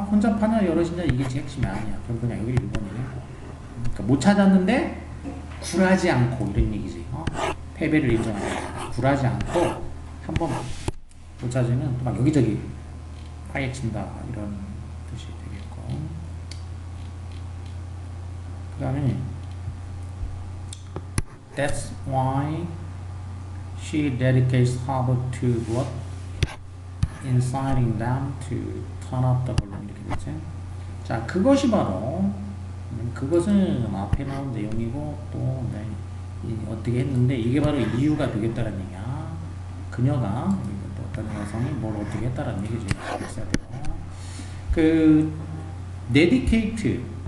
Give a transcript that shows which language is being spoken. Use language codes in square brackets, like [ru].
[ko] 혼자 파냐 여럿이냐 이게 제 핵심이 아니야. 그럼 그냥 여기 1번이네. 그러니까 못 찾았는데 굴하지 않고 이런 얘기지. 패배를 인정하지. 굴하지 않고 한번 못 찾으면 또 막 여기저기 파헤친다 이런 뜻이 되겠고. 그 다음에 [en] That's why she dedicates her work to what? Inciting them to turn up the volume. [ko] 이렇게 되지. 자, 그것이 바로 그것은 앞에 나온 내용이고 또 어떻게 했는데 이게 바로 이유가 되겠다는 얘기야. 그녀가 또 어떤 여성이 뭘 어떻게 했다라는 얘기죠. 있어야 돼요. 그 dedicate